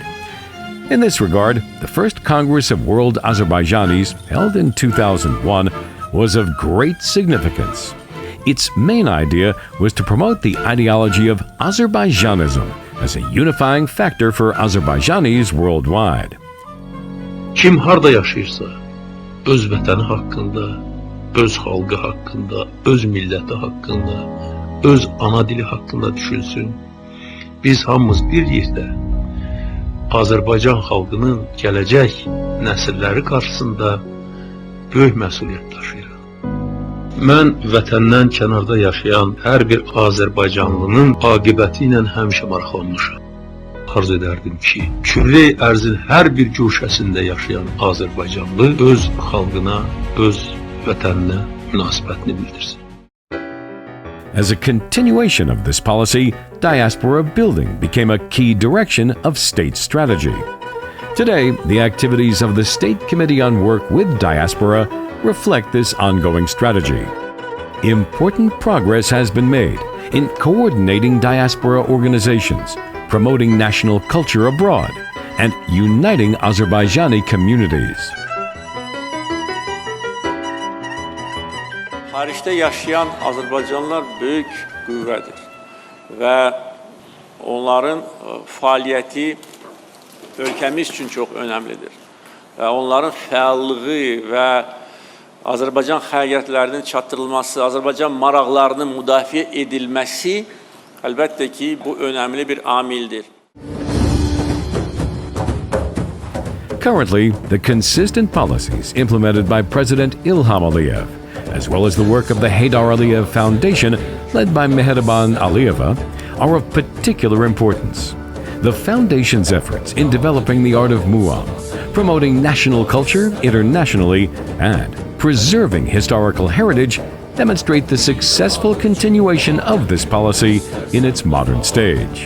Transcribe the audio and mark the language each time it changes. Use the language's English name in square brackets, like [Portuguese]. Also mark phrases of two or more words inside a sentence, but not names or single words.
[English] In this regard, the first Congress of World Azerbaijanis, held in 2001, was of great significance. Its main idea was to promote the ideology of Azerbaijanism as a unifying factor for Azerbaijanis worldwide. [Azerbaijani] Kim harda yaşayırsa, öz vətəni haqqında, öz xalqı haqqında, öz milləti haqqında, öz ana dili haqqında düşünsün. Biz hamımız bir yerdə Azərbaycan xalqının gələcək nəsilləri qarşısında böyük məsuliyyət daşıyırıq. Mən vətəndən kənarda yaşayan hər bir Azərbaycanlının aqibəti ilə həmişə maraqlanmışam. Arzu ederdim ki, kürre ərzin hər bir güşəsində yaşayan Azərbaycanlı öz xalqına, öz vətəninə münasibətini bildirsin. [English] As a continuation of this policy, diaspora building became a key direction of state strategy. Today, the activities of the State Committee on Work with Diaspora reflect this ongoing strategy. Important progress has been made in coordinating diaspora organizations, promoting national culture abroad, and uniting Azerbaijani communities. [Azerbaijani] Xaricdə yaşayan Azərbaycanlılar böyük qüvvədir və onların fəaliyyəti ölkəmiz üçün çox önəmlidir. Və onların fəallığı və Azərbaycan xəriyyətlərinin çatdırılması, Azərbaycan maraqlarının müdafiə edilməsi əlbəttə ki, bu önəmli bir amildir. [English] Currently, the consistent policies implemented by President İlham Aliyev, as well as the work of the Heydar Aliyev Foundation, led by Heydar Aliyeva, are of particular importance. The Foundation's efforts in developing the art of Muam, promoting national culture internationally, and preserving historical heritage demonstrate the successful continuation of this policy in its modern stage.